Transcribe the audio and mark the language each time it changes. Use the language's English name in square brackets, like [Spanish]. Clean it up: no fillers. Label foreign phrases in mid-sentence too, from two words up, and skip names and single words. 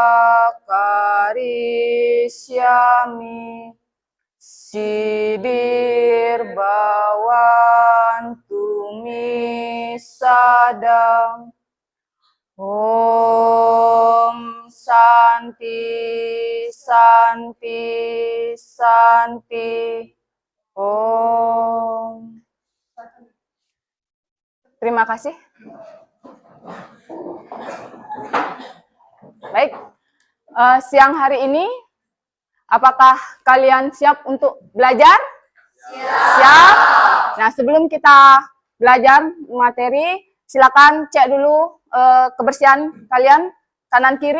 [Sanskrit] Karisyami Sidir Bawantumi Sadam Om Santi Santi Santi Om. [Indonesian] Terima kasih. Baik, siang hari ini apakah kalian siap untuk belajar? Siap. Nah, sebelum kita belajar materi, silakan cek dulu kebersihan kalian kanan kiri.